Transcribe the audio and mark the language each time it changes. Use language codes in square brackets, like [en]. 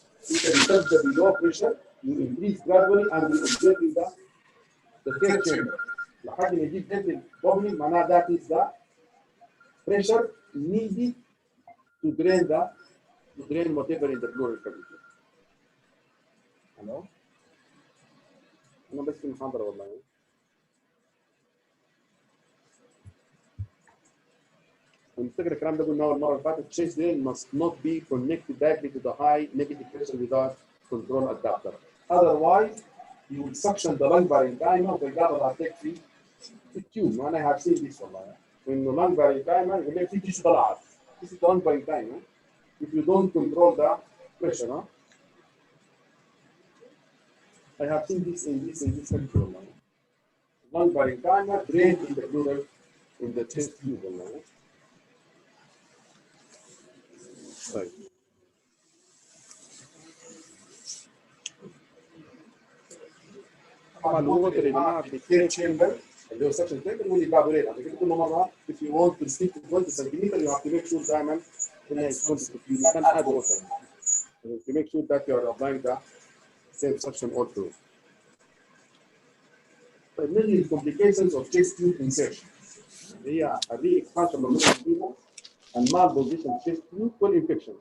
[en] You can set the below pressure, you increase gradually, and you observe the third chamber. [ar] لحد ما يجيب هذا البوبلينج معناها [en] that is the pressure needed to drain whatever in the pleural cavity. Hello? [ar] أنا بس في المحاضرة والله. ونفتكر الكلام ده قلناه المرة اللي فاتت. [en] Chest drain must not be connected directly to the high negative pressure without control adapter. Otherwise, you will suction the lung parenchyma [ar] وتلقاها هتكفي في التيوب. [en] وأنا have seen this والله. [ar] إنه lung parenchyma يقول لك في تيشو طلعت. [en] This is the lung parenchyma. If you don't control the pressure, I have seen this in this sector. Lung parenchyma drained in the pleural, in the chest tube. Right. [ar] طبعا الوتر يا جماعه في الثيرد chamber اللي هو suction chamber واللي evaporate. عشان كده كل مره [en] if you want to stick to 20 centimeter you have to make sure [ar] دائما انها تكون [en] you can add water to make sure that you are applying the same suction all through. [ar] طيب نيجي [en] complications of chest tube insertion. [ar] هي الري [en] expansion [ar] بالنسبه [en] and malposition chest tube والinfection.